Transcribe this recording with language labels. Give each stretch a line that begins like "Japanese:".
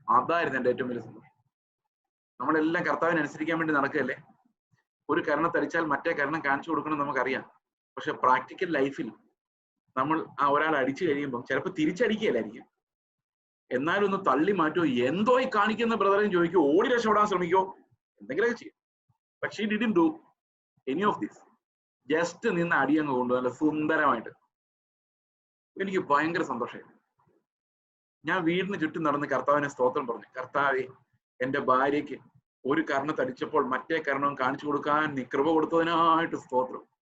Malayalam: അതായിരുന്നു എന്റെ ഏറ്റവും വലിയ സന്തോഷം. നമ്മളെല്ലാം കർത്താവിനെ അനുസരിക്കാൻ വേണ്ടി നടക്കുകയല്ലേ. ഒരു കരണത്തടിച്ചാൽ മറ്റേ കരണം കാണിച്ചു കൊടുക്കണം നമുക്കറിയാം. പക്ഷെ പ്രാക്ടിക്കൽ ലൈഫിൽ നമ്മൾ ഒരാൾ അടിച്ചു കഴിയുമ്പോൾ ചിലപ്പോൾ തിരിച്ചടിക്കുകയല്ലായിരിക്കും, എന്നാലും ഒന്ന് തള്ളി മാറ്റുമോ, എന്തോ ഈ കാണിക്കുന്ന ബ്രദറിന് ചോദിക്കുമോ, ഓടി രക്ഷപ്പെടാൻ ശ്രമിക്കോ, എന്തെങ്കിലുമൊക്കെ ചെയ്യും. പക്ഷെ
English: he didn't do any of this.
Malayalam: Just നിന്ന് അടിയങ്ങ് കൊണ്ടു നല്ല സുന്ദരമായിട്ട്. എനിക്ക് ഭയങ്കര സന്തോഷമായിരുന്നു. ഞാൻ വീടിന് ചുറ്റും നടന്ന് കർത്താവിനെ സ്തോത്രം പറഞ്ഞു. കർത്താവേ, എന്റെ ഭാര്യയ്ക്ക് ഒരു കർണത്തടിച്ചപ്പോൾ മറ്റേ കർണം കാണിച്ചു കൊടുക്കാൻ നീ കൃപ കൊടുത്തതിനായിട്ട് സ്തോത്രം.